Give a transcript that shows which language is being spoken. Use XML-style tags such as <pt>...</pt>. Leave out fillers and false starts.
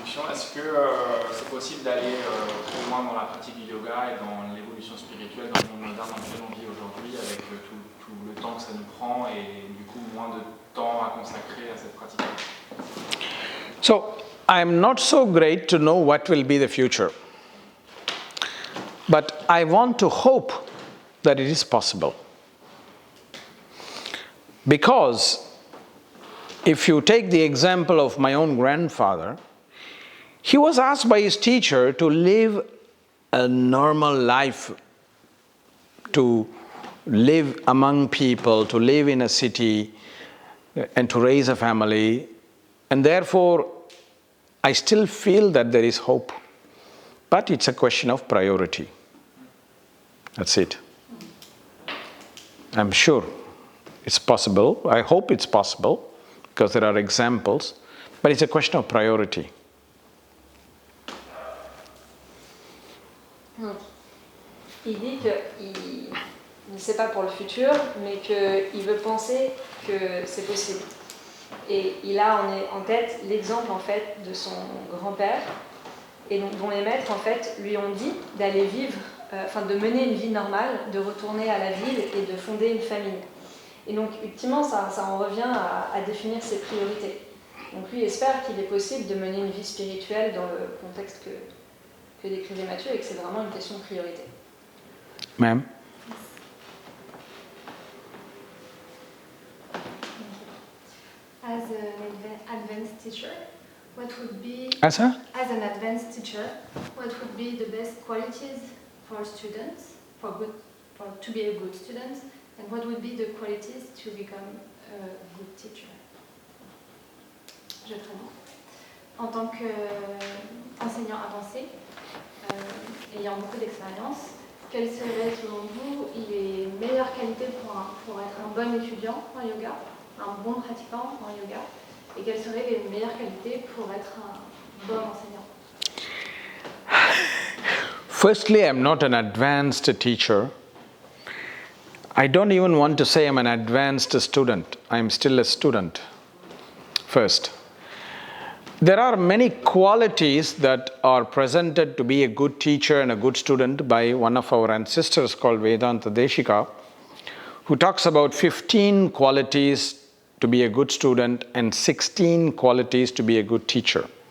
<fr>Est-ce que c'est possible d'aller plus loin dans la pratique du yoga et dans l'évolution spirituelle dans le monde moderne dans lequel on vit aujourd'hui, avec tout le temps que ça nous prend et du coup moins de temps à consacrer à cette pratique?</fr> <en>So, I'm not so great to know what will be the future. But I want to hope that it is possible. Because if you take the example of my own grandfather, he was asked by his teacher to live a normal life, to live among people, to live in a city, and to raise a family. And therefore, I still feel that there is hope. But it's a question of priority. That's it. I'm sure it's possible. I hope it's possible, because there are examples. But it's a question of priority.</en> <fr>Il dit qu'il ne sait pas pour le futur, mais qu'il veut penser que c'est possible. Et il a en tête l'exemple en fait de son grand-père, et dont les maîtres en fait lui ont dit d'aller vivre, de mener une vie normale, de retourner à la ville et de fonder une famille. Et donc ultimement ça en revient à définir ses priorités. Donc lui espère qu'il est possible de mener une vie spirituelle dans le contexte que décrivait Mathieu, et que c'est vraiment une question de priorité.</fr> <en>Ma'am? As an advanced teacher, what would be... As an advanced teacher, what would be the best qualities for students, to be a good student, and what would be the qualities to become a good teacher?</en> <fr>Je traduis. En tant qu'enseignant avancé, ayant beaucoup d'expérience, quelles seraient selon vous les meilleures qualités pour être un bon étudiant en yoga, un bon pratiquant en yoga, et quelles seraient les meilleures qualités pour être un bon enseignant?</fr> <en>Firstly, I'm not an advanced teacher. I don't even want to say I'm an advanced student. I'm still a student. First. There are many qualities that are presented to be a good teacher and a good student by one of our ancestors called Kausthub Desikachar, who talks about 15 qualities to be a good student and 16 qualities to be a good teacher.</en>